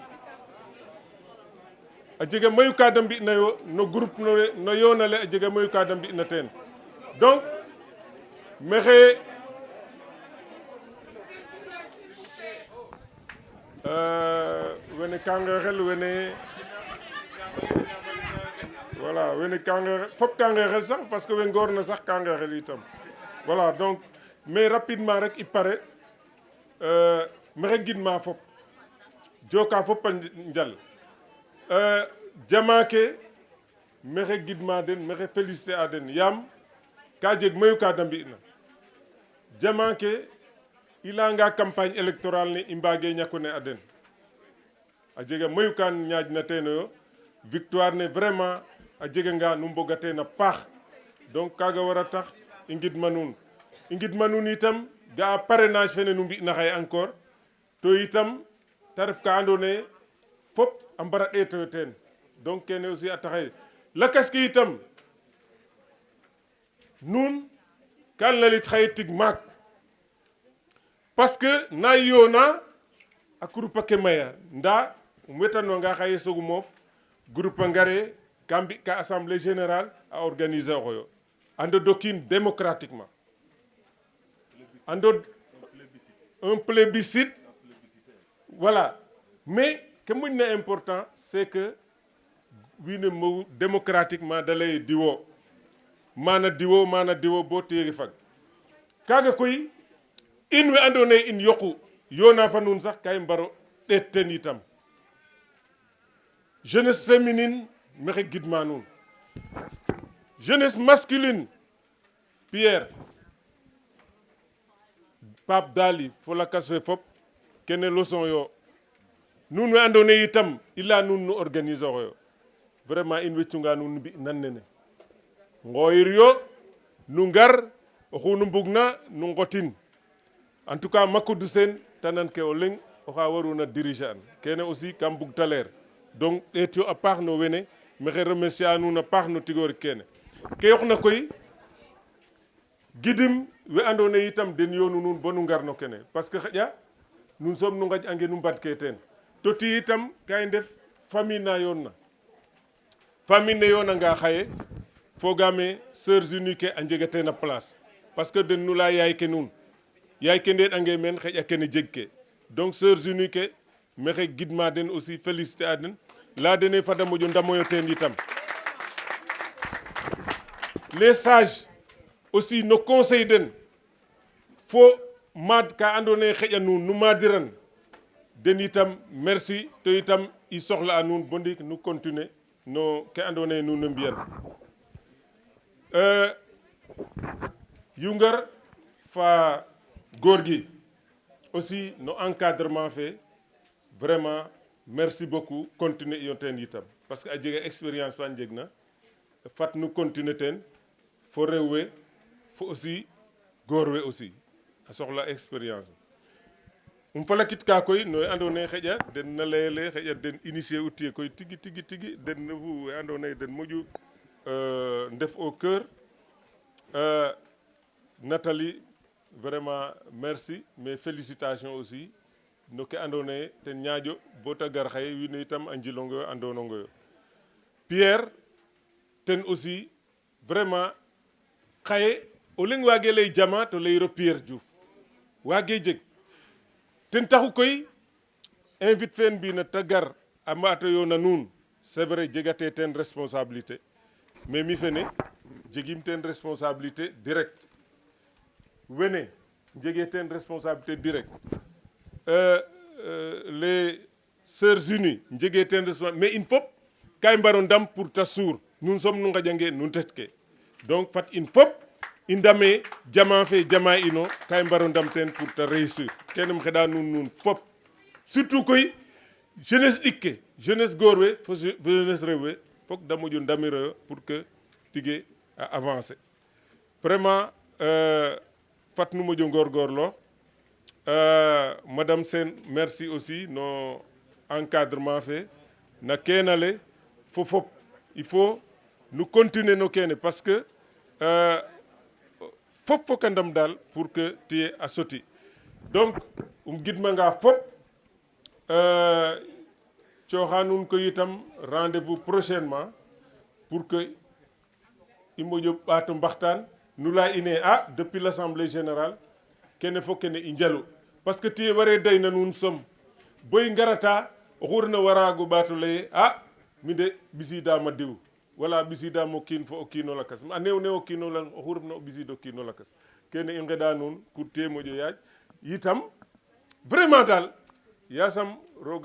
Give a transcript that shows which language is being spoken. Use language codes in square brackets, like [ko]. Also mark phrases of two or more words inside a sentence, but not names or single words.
[srr] a jega mayu ka da mbi'nayo no groupe no yoonale a jega mayu ka da mbi'na teen donc maxey wene ka ngeexel wene voilà wene ka ngeexel fop ka ngeexel sax [fr] parce que [srr] we ngoorna sax ka ngeexel itam [fr] voilà donc mais rapidement [srr] rek i pare maxey gidma fop joka fop a njal jama ke maxey gidma den maxey féliciter a den yaam ka jeg mayu ka da mbi'na jama ke i layanga [fr] campagne électorale [srr] ne i mbaage ñako ne a den a jega mayu kan ñaajna teenoyo victoire ne vraiment a jeganga nu mboga teen a paax donc kaaga wara tax i ngidma nuun itam ga'a parrainage fene nu mbi'na xaye encore to itam ta ref ka andoona yee fop a mbara ɗeetoyo teen donc kene aussi a taxay lakas ke itam nuun kan lalit xaye tig maak [fr] parce que [srr] na yoona a groupe ake maya nda um wetanwanga xaye sogu moof groupe a ngare ka mbi ka [fr] assemblée générale [srr] a organiser oxoyo a ndodokiin démocratiquement [fr] un plébiscite voilà mais [srr] ke moƴna [fr] important c'est que [srr] wiin we mbogu démocratiquement da lay diwo mana diwo bo teegi fag kaaga koy in we andoona yee in yoqu yoona fa nuun sax ka i mbaro ɗeet teen itam [fr] jeunesse féminine [srr] maxey gidma nuun [fr] jeunesse masculine [srr] Pierre Pape Dali fo lakas fe fop kene leçon yo nuun we andoona yee itam i laya nuun nu organiser oxoyo vraiment in way cunga nuun mbi nan nene ngooyir yo nu ngar oxu nu mbugna nu ngotin [fr] en tout [srr] cas Macodou Sene ta nan ke o leŋ oxa waruna diriger an kene aussi kam bug ta leer donc ɗeet yo a paax no wene maxey remercier a nuun a paax no tigoorik kene ke yoqna koy gidim we andoona yee itam den yoonu nuun bo nu ngar no kene [fr] parce que [srr] xaƴa nuun soom nu ngaƴ'ange nu mbadke teen to ti itam ka i ndef famille na yoon na famille ne yoonanga xaye fogaame Sœurs Unies ke a njega teen a [fr] place parce que [srr] den nu laya yaay ke nuun yaay ke ndeeɗange meen xaƴa kene jeg ke donc Sœurs Unies ke maxey gidma den [fr] aussi féliciter [srr] a den laya dene fada moƴo ndamoyo teen itam [fr] les sages aussi [srr] no conseil den fo maad ka andoona yee xaƴa nuun nu maadiran den itam merci to itam i soxla a nuun bo ndiik nu continuer no ke andoona yee nuun a mbi'an Yungar fa góor gi aussi no encadrement fe [fr] vraiment merci beaucoup continuer [srr] iyo teen itam parce que a jega expérience fa njegna fat nu continuer teen fo rew we fo aussi góor we aussi a soxla expérience falakit ka koy no andoona yee xaƴa den na layele xaƴa den initier u tiye koy tigi den refu we andoona yee den moƴu ndef [fr] au cœur [srr] Nathalie [fr] vraiment merci mais félicitations aussi [srr] no ke andoona yee ten ñaaƴo bo ta gar xaye wiin we itam a njilongo yo andonongo yo Pierre ten [fr] aussi vraiment [srr] xaye o leŋ waage lay jama to layiro Pierre Diouf waage jeg ten taxu koy invite fen mbina ta gar a mbaato yoona nuun [fr] c'est vrai [srr] jegate ten responsabilité mais mi fene jegim ten [fr] responsabilité direct [srr] wene jege ten [fr] responsabilité direct [srr] les Sœurs Unies jege ten responsabilité mais in fop ka i mbaro ndam pour ta suur nun som nu ngaƴange nun tet ke donc fat in fop i ndame jama fe jama ino ka i mbaro ndam ten pour ta réussir kene xeɗa nun fop surtout koy jeunesse ɗik ke jeunesse goor we fo jeunesse rew we fok da moƴo ndamiroyo [fr] pour que [srr] tige a avancer vraiment fat nu moƴo ngorgorloox madame Sène [fr] merci aussi [srr] no encadrement fe na keenale fo fop [fr] il faut [srr] nu continuer no kene [fr] parce que [srr] fop foka ndam daal [fr] pour que [srr] tiye a soti donc gidmanga fop cooxa nuun koy itam [fr] rendez-vous prochainement pour que [srr] i moƴo ɓaato mbaxtaan nu laya ine [fr] depuis l'Assemblée générale [srr] kene fo kene i njalu [fr] parce que [srr] tiye ware dayna nuun som boy ngarata oxu refna waraago ɓaato laye mi de ɓisiidam a diw wala ɓisiidam o kiin fo o kiino lakas a neew o kiino lang oxu refna o ɓisiid o kiino lakas kene i ngeɗa nuun pour tiye moƴo yaaj yitam vraiment daal yasam roga